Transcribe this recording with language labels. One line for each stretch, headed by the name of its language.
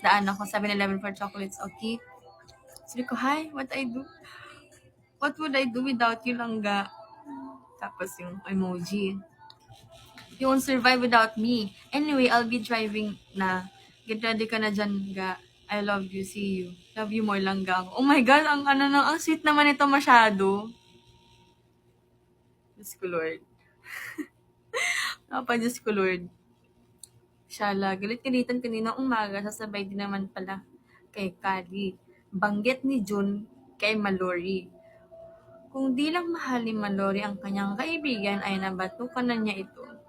English: Daan ako, 7-Eleven for chocolates, okay? Sabi ko, hi, what would I do without you, langga? Tapos yung emoji. You won't survive without me. Anyway, I'll be driving na. Get ready ka na dyan, ga. I love you, see you. Love you more lang, ga.
Filipino: Oh my God, ang sweet naman ito masyado. Diyos ko, Lord. Diyos ko, Lord. Shala, galit-galitan kanina umaga, sasabay din naman pala kay Kali. Banggit ni June kay Mallory. Kung di lang mahal ni Mallory ang kanyang kaibigan, ay nabatukan na niya ito.